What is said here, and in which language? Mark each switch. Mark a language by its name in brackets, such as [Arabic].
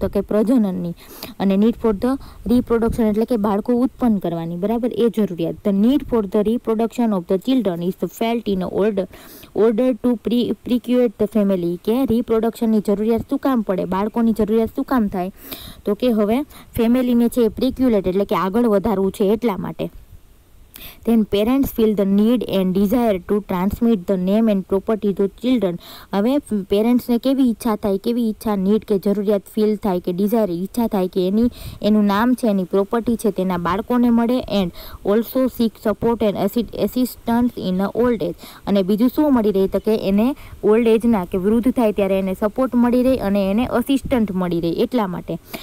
[Gujarati] તો કે પ્રજનનની, અને [English] need for the reproduction [Gujarati] એટલે કે બાળકો ઉત્પન્ન કરવાની, બરાબર, એ જરૂરિયાત. [English] The need for the reproduction of the children is felt in order to procreate the family. [Gujarati] કે રિપ્રોડક્શનની જરૂરિયાત શું કામ પડે, બાળકોની જરૂરિયાત શું કામ થાય, તો કે હવે ફેમિલીને છે પ્રિક્યુલેટ એટલે કે આગળ વધારવું છે એટલા માટે. [English] Then parents feel the need and desire to transmit the name and property to children. [Gujarati] હવે પેરેન્ટ્સને કેવી ઈચ્છા થાય, કેવી ઈચ્છા, નીડ કે જરૂરિયાત ફીલ થાય, કે ડિઝાયર ઈચ્છા થાય કે એનું નામ છે, એની પ્રોપર્ટી છે તેના બાળકોને મળે. [English] And also seek support and assistance in old age. [Gujarati] અને બીજું શું મળી રહે તો કે એને ઓલ્ડ એજના કે વૃદ્ધ થાય ત્યારે એને સપોર્ટ મળી રહે અને એને અસિસ્ટન્ટ મળી રહે એટલા માટે.